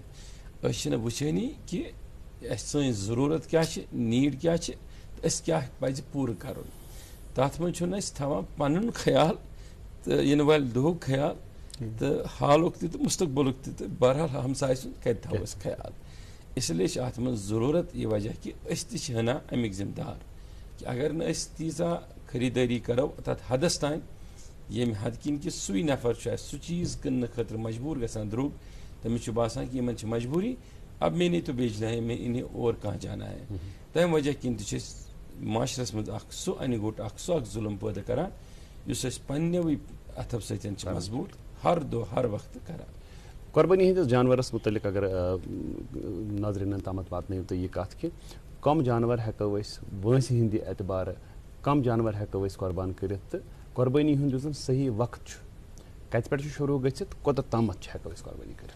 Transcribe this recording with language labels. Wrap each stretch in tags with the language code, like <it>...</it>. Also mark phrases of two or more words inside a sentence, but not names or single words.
<ks>أسۍ چھِنہٕ وٕچھٲنی کہِ اَسہِ سٲنۍ ضروٗرت کیٛاہ چھِ, نیٖڈ کیٛاہ چھِ, تہٕ أسۍ کیٛاہ پزِ پوٗرٕ کرُن. تتھ منٛز چھُنہٕ أسۍ تھاوان پنُن خیال تہٕ یِنہٕ والہِ دۄہُک خیال تہٕ حالُک تہِ تہٕ مستقبلُک تہِ, تہٕ بہرحال ہمساے سُنٛد کتہِ تھاوو أسۍ خیال.</ks> <ur>اس لیے</ur> <ks>چھِ اتھ منٛز ضروٗرت یہِ وجہ کہِ أسۍ تہِ چھِ ہنا امیِکۍ ذمہٕ دار کہِ اگر نہٕ أسۍ تیٖژاہ خریٖدٲری کرو تتھ حدس تانۍ ییٚمہِ حدٕ کِنۍ کہِ سُے نفر چھُ اسہِ سُہ چیٖز کٕننہٕ خٲطرٕ مجبوٗر گژھان درٛوگ, تٔمِس چھُ باسان کہِ یِمن چھِ مجبوٗری,</ks> <ur>اب میں نے تو بیچنا ہے, میں انہیں اور کہاں جانا ہے.</ur> <ks>تمہِ وجہ کِنۍ تہِ چھِ أسۍ معاشرس منٛز اکھ سُہ انہِ گوٚٹ, اکھ سُہ اکھ ظُلم پٲدٕ کران یُس أسۍ پننیوٕے اتھو سۭتۍ چھِ مضبوٗط ہر دۄہ ہر وقتہٕ کران. قربٲنی ہندس جانورس متعلق اگر ناظریٖنن تامتھ واتنٲیِو تُہۍ یہِ کتھ کہِ کم جانور ہٮ۪کو أسۍ وٲنٛسہِ ہِنٛدِ اعتبارٕ کم جانور ہٮ۪کو أسۍ قۄربان کٔرِتھ, تہٕ قۄربٲنی ہُنٛد یُس زن صحیح وقت چھُ کتہِ پٮ۪ٹھ چھُ شروٗع گٔژھِتھ کوٚتتھ تامتھ چھِ ہٮ۪کو أسۍ قۄربٲنی کٔرِتھ.</ks>